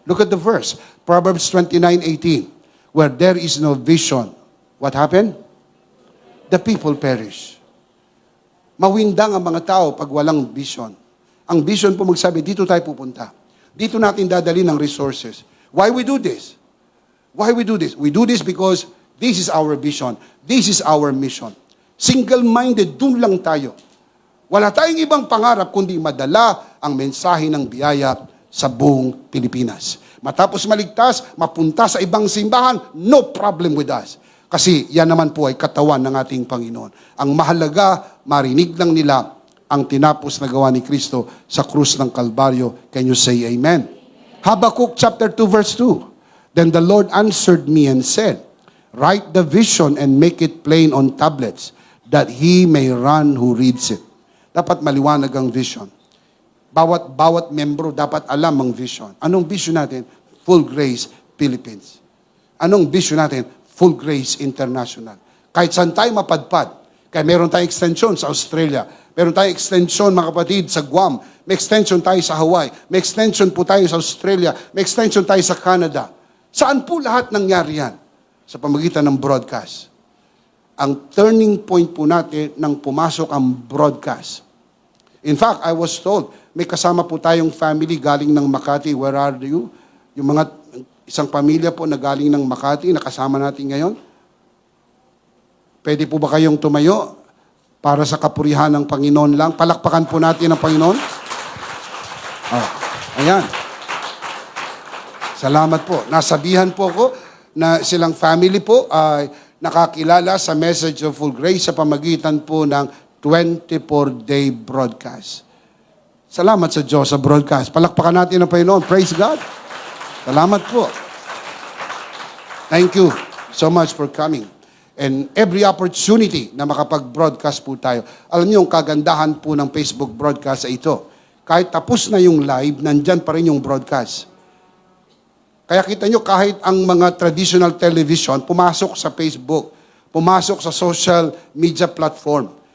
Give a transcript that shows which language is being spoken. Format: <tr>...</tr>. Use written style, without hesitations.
<en>Look at the verse, Proverbs 29:18. Where there is no vision, what happened? The people perish.</en> <tl>Mawindang ang mga tao pag walang vision. Ang vision po magsabi, dito tayo pupunta. Dito natin dadalhin ang resources.</tl> <en>Why we do this? Why we do this? We do this because this is our vision. This is our mission.</en> <tl>Single-minded, dun lang tayo. Wala tayong ibang pangarap kundi madala ang mensahe ng biyaya sa buong Pilipinas. Matapos maligtas, mapunta sa ibang simbahan,</tl> <en>no problem with us.</en> <tl>Kasi yan naman po ay katawan ng ating Panginoon. Ang mahalaga, marinig lang nila ang tinapos na gawa ni Kristo sa krus ng Kalbaryo.</tl> <en>Can you say amen? Habakkuk chapter 2 verse 2. Then the Lord answered me and said, write the vision and make it plain on tablets, that he may run who reads it.</en> <tl>Dapat maliwanag ang vision. Bawat membro dapat alam ang vision. Anong vision natin? Full Grace Philippines. Anong vision natin? Full Grace International. Kahit saan tayo mapadpad. Kaya meron tayong extension sa Australia. Meron tayong extension, mga kapatid, sa Guam. May extension tayo sa Hawaii. May extension po tayo sa Australia. May extension tayo sa Canada. Saan po lahat nangyari yan? Sa pamagitan ng broadcast. Ang turning point po natin nang pumasok ang broadcast.</tl> <en>In fact, I was told,</en> <tl>may kasama po tayong family galing ng Makati.</tl> <en>Where are you?</en> <tl>Yung mga isang pamilya po na galing ng Makati, nakasama natin ngayon. Pwede po ba kayong tumayo para sa kapurihan ng Panginoon lang? Palakpakan po natin ang Panginoon. Oh, ayan. Salamat po. Nasabihan po ko na silang family po ay nakakilala sa Message of Full Grace sa pamagitan po ng 24-day broadcast. Salamat sa Diyos sa broadcast. Palakpakan natin ang Panginoon.</tl> <en>Praise God.</en> <tl>Salamat po.</tl> <en>Thank you so much for coming. And every opportunity</en> <tl>na makapag-broadcast po tayo. Alam niyo, yung kagandahan po ng Facebook broadcast ay ito. Kahit tapos na yung live, nandyan pa rin yung broadcast. Kaya kita nyo, kahit ang mga traditional television, pumasok sa Facebook, pumasok sa social media platform.</tl>